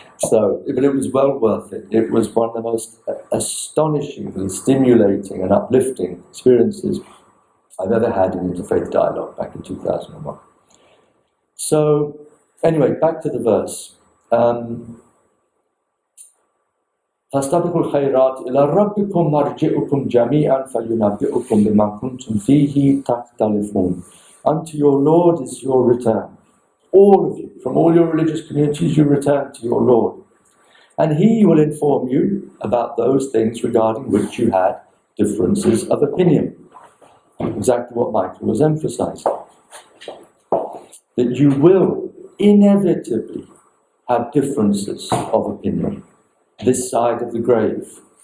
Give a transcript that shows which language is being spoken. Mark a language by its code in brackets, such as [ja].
[en] So, but it was well worth it. It was one of the most astonishingly stimulating and uplifting experiences I've ever had in interfaith dialogue back in 2001. So, anyway, back to the verse. [ar] فاستبقوا الخيرات إلى ربكم مرجعكم جميعا فينبئكم بما كنتم فيه تختلفون. [en] Unto your Lord is your return. All of you, from all your religious communities, you return to your Lord. And He will inform you about those things regarding which you had differences of opinion. Exactly what Michael was emphasizing. That you will inevitably have differences of opinion this side of the grave.